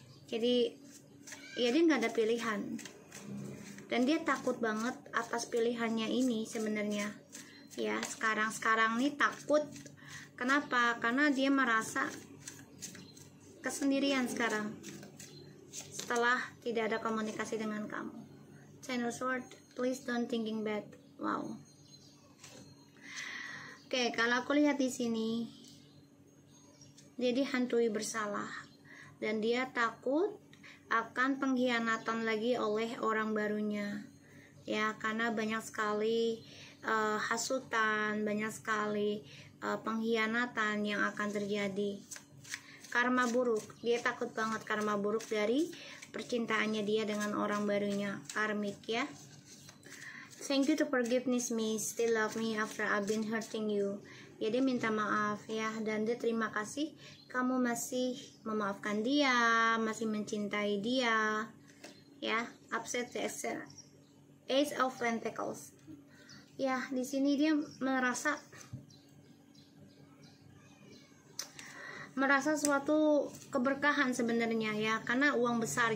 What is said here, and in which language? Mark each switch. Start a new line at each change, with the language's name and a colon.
Indonesian: Jadi ya dia nggak ada pilihan. Dan dia takut banget atas pilihannya ini sebenarnya. Ya, sekarang nih takut. Kenapa? Karena dia merasa kesendirian sekarang setelah tidak ada komunikasi dengan kamu.
English: Ten of Swords, please don't thinking bad. Wow.
Indonesian: Oke, kalau aku lihat di sini, dia dihantui bersalah dan dia takut akan pengkhianatan lagi oleh orang barunya. Ya, karena banyak sekali hasutan, banyak sekali pengkhianatan yang akan terjadi. Karma buruk, dia takut banget karma buruk dari percintaannya dia dengan orang barunya, karmik ya.
English: Thank you to forgiveness me, still love me after I've been hurting you.
Indonesian: Ya, dia minta maaf ya, dan dia terima kasih kamu masih memaafkan dia, masih mencintai dia ya.
English: Upset the Ace of Pentacles ya.
Indonesian: Di sini dia merasa suatu keberkahan sebenarnya ya, karena uang besar.